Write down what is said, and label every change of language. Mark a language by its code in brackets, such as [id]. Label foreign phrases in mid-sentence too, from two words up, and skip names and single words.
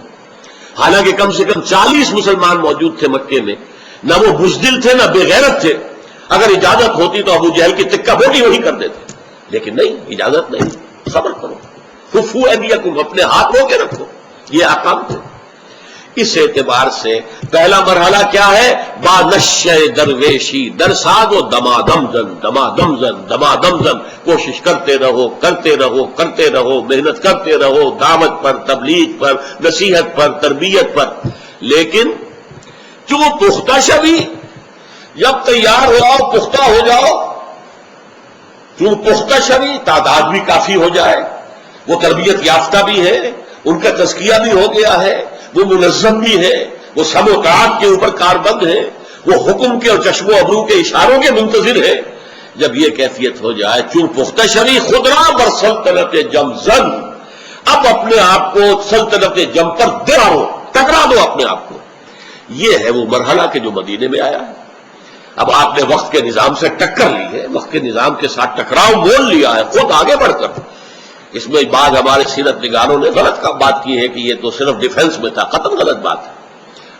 [ur] حالانکہ کم سے کم 40 مسلمان موجود تھے مکے میں، نہ وہ بزدل تھے نہ بے غیرت تھے، اگر اجازت ہوتی تو ابو جہل کی تکہ بوٹی وہی کر دیتے، لیکن نہیں، اجازت نہیں، صبر کرو، [ar] کفو ایدیکم، [ur] اپنے ہاتھ رو کے رکھو، یہ احکام تھے۔ اس اعتبار سے پہلا مرحلہ کیا ہے؟ [fa] با نشے درویشی در ساز و دمادم زن، دمادم زن، دمادم زن، [ur] کوشش کرتے رہو کرتے رہو کرتے رہو، محنت کرتے رہو دعوت پر، تبلیغ پر، نصیحت پر، تربیت پر، لیکن [fa] جو پختہ شوی، [ur] جب تیار ہو جاؤ، پختہ ہو جاؤ، [fa] جو پختہ شوی [ur] تعداد بھی کافی ہو جائے، وہ تربیت یافتہ بھی ہے، ان کا تزکیہ بھی ہو گیا ہے، وہ منظم بھی ہے، وہ سب و طاعت کے اوپر کاربند ہے، وہ حکم کے اور چشم و ابرو کے اشاروں کے منتظر ہے۔ جب یہ کیفیت ہو جائے، [fa] چون پختہ شوی خدرا بر سلطنت جم زن، [ur] اب اپنے آپ کو سلطنت جم پر دراؤ، ٹکرا دو اپنے آپ کو۔ یہ ہے وہ مرحلہ کہ جو مدینے میں آیا ہے۔ اب آپ نے وقت کے نظام سے ٹکر لی ہے، وقت کے نظام کے ساتھ ٹکراؤ مول لیا ہے، خود آگے بڑھ کر۔ اس میں بعض ہمارے سیرت نگاروں نے غلط بات کی ہے کہ یہ تو صرف ڈیفنس میں تھا، قطعاً غلط بات ہے۔